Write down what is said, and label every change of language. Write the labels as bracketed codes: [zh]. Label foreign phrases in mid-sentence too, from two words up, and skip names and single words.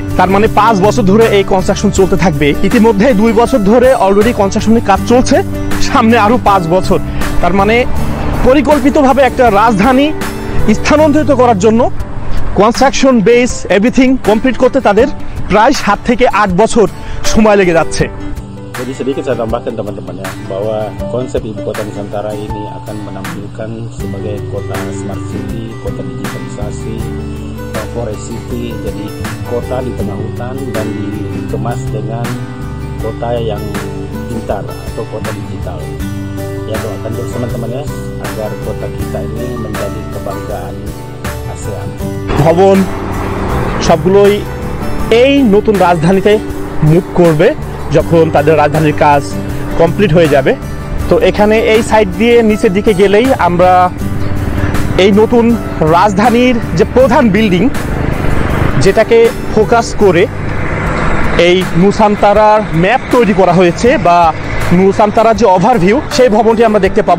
[bn] তার মানে 5 বছর ধরে এই কনস্ট্রাকশন চলতে থাকবে। ইতিমধ্যে 2 বছর ধরে অলরেডি কনস্ট্রাকশনের কাজ চলছে, সামনে আরো 5 বছর। তার মানে পরিকল্পিতভাবে একটা রাজধানী স্থানান্তরিত করার জন্য কনস্ট্রাকশন বেস [en] everything complete [bn] করতে তাদের প্রায় 7 থেকে 8 বছর সময় লেগে যাচ্ছে। [id] Jadi sedikit saya tambahkan teman-teman ya, bahwa konsep ibu kota Nusantara ini akan menampilkan sebagai kota [en] smart city, [id] kota digitalisasi, [en] forest city, [id] jadi kota di tengah hutan dan dikemas dengan kota yang pintar atau kota digital. Ya, doakan terus teman-teman ya, agar kota kita ini menjadi kebanggaan ASEAN. [bn] ভবন সবগুলোই এই নতুন রাজধানীতে মুভ করবে যখন তাদের রাজধানীর কাজ কমপ্লিট হয়ে যাবে। তো এখানে এই সাইড দিয়ে নিচের দিকে গেলেই আমরা এই নতুন রাজধানীর যে প্রধান বিল্ডিং, যেটাকে ফোকাস করে এই নুসান্তারার ম্যাপ তৈরি করা হয়েছে বা নুসান্তারার যে ওভারভিউ, সেই ভবনটি আমরা দেখতে পাবো।